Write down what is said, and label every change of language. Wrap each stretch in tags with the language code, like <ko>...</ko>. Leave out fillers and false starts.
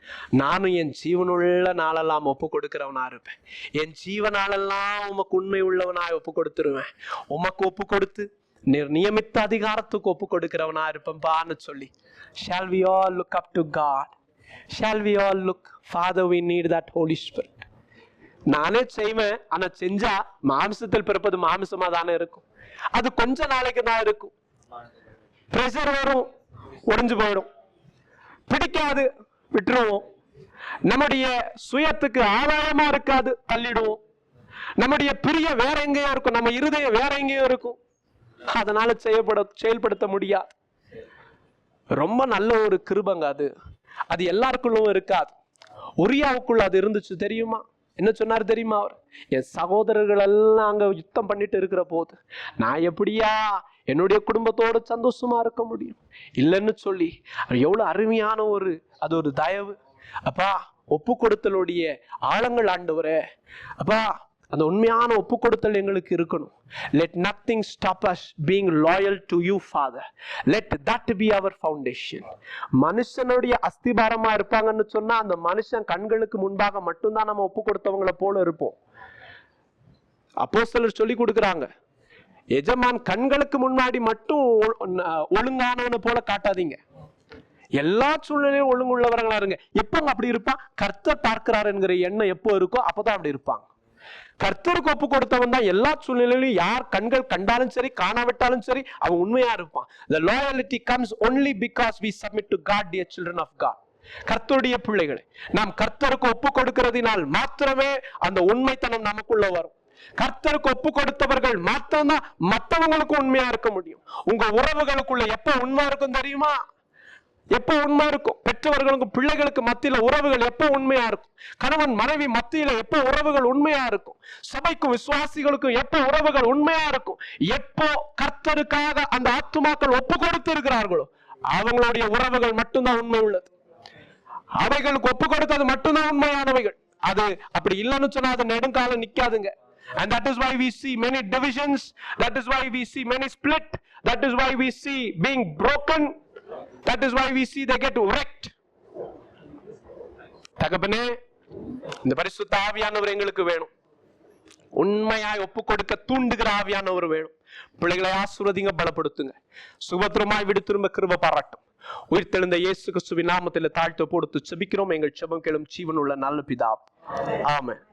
<ta>நானும் என் ஜீவனுள்ள நாளெல்லாம் ஒப்பு கொடுக்கிறவனா இருப்பேன். என் ஜீவனாலெல்லாம் உமக்கு உண்மை உள்ளவனாய் ஒப்பு கொடுத்துருவேன். உமக்கு ஒப்பு கொடுத்து நியமித்த அதிகாரத்துக்கு ஒப்பு கொடுக்கிறவனா இருப்பேன்பான்னு சொல்லி,</ta> <en>shall we all look up to God? Shall we all look? Father, we need that Holy Spirit.</en> <ta>நானே செய்வேன். ஆனா செஞ்சா மாம்சத்தில் பிறப்பது மாம்சமா தானே இருக்கும். அது கொஞ்ச நாளைக்கு தான் இருக்கும். பிரஷர் வரும், உடைஞ்சு போயிடும். பிடிக்காது, விட்டுருவோம். நம்முடைய சுயத்துக்கு ஆதாயமா இருக்காது, தள்ளிடுவோம். நம்முடைய பிரிய வேற எங்கேயோ இருக்கும், நம்ம இருதயம் வேற எங்கேயோ இருக்கும். அதனால செயல்படுத்த முடியாது. ரொம்ப நல்ல ஒரு கிருபங்க அது. அது எல்லாருக்குள்ளும் இருக்காது. உரியாவுக்குள்ள அது இருந்துச்சு தெரியுமா? என்ன சொன்னாரு தெரியுமா? அவர், என் சகோதரர்கள் எல்லாம் அங்க யுத்தம் பண்ணிட்டு இருக்கிற போது நான் எப்படியா என்னுடைய குடும்பத்தோட சந்தோஷமா இருக்க முடியும்? இல்லைன்னு சொல்லி எவ்வளவு அருமையான அது ஒரு தயவு. அப்பா, ஒப்பு கொடுத்தலுடைய ஆழங்கள் ஆண்டவரே, அப்பா, அந்த உண்மையான ஒப்பு கொடுத்தல் எங்களுக்கு இருக்கணும்.</ta> <en>Let nothing stop us being loyal to you, Father. Let that be our foundation.</en> <ta>மனுஷனுடைய அஸ்திபாரமா இருப்பாங்கன்னு சொன்னா அந்த மனுஷன் கண்களுக்கு முன்பாக மட்டும்தான் நம்ம ஒப்பு கொடுத்தவங்களை போல இருப்போம். அப்போஸ்தலர் சொல்லி கொடுக்குறாங்க, எஜமான் கண்களுக்கு முன்னாடி மட்டும் ஒழுங்கானவனை போல காட்டாதீங்க, எல்லா சூழ்நிலையும் ஒழுங்குள்ளவர்களா இருங்க. எப்ப அப்படி இருப்பான்? கர்த்தர் பார்க்கிறார் என்கிற எண்ணம் எப்போ இருக்கோ அப்பதான் அப்படி இருப்பாங்க. கர்த்தருக்கு ஒப்பு கொடுத்தவன் தான் எல்லா சூழ்நிலையிலும் யார் கண்கள் கண்டாலும் சரி காணாவிட்டாலும் சரி அவன் உண்மையா இருப்பான்.</ta> <en>The loyalty comes only because we submit to God, dear children of God.</en> <ta>கர்த்தருடைய பிள்ளைகளை நாம் கர்த்தருக்கு ஒப்பு கொடுக்கிறதினால் மாத்திரமே அந்த உண்மைத்தனம் நமக்குள்ள வரும். கர்த்தருக்கு ஒப்பு கொடுத்தவர்கள் மாத்திரம்தான் மற்றவங்களுக்கு உண்மையா இருக்க முடியும். உங்க உறவுகளுக்குள்ள எப்ப உண்மை இருக்கும் தெரியுமா? எப்ப உண்மை இருக்கும்? பெற்றவர்களுக்கும் பிள்ளைகளுக்கு மத்தியில உறவுகள் எப்ப உண்மையா இருக்கும்? கணவன் மனைவி மத்தியில எப்ப உறவுகள் உண்மையா இருக்கும்? சபைக்கும் விசுவாசிகளுக்கும் எப்ப உறவுகள் உண்மையா இருக்கும்? எப்போ கர்த்தருக்காக அந்த ஆத்துமாக்கள் ஒப்பு கொடுத்து இருக்கிறார்களோ அவங்களுடைய உறவுகள் மட்டும்தான் உண்மை உள்ளது. அவைகளுக்கு ஒப்பு கொடுத்தது மட்டும்தான் உண்மையானவைகள். அது அப்படி இல்லைன்னு சொன்னா அது நெடுங்காலம் நிக்காதுங்க.</ta> <en>And that is why we see many divisions. That is why we see many split. That is why we see being broken. That is why we see they get wrecked.</en> <ta>தகப்பனே, இந்த பரிசுத்த ஆவியானவர் எங்களுக்கு வேணும். உண்மையாய் ஒப்பு கொடுக்க தூண்டுகிற ஆவியானவர் வேணும். பிள்ளைகளை ஆசீர்வதிங்க, பலப்படுத்துங்க. சுபத்திரமாய் விடு திரும்ப கிருபை பாராட்டும். உயிர்த்தெழுந்த இயேசு கிறிஸ்துவின் நாமத்தில் தாழ்த்து போடுத்து செபிக்கிறோம். எங்கள் செபம் கேளும் ஜீவனுள்ள நல்ல பிதாவே. ஆமென்.</ta>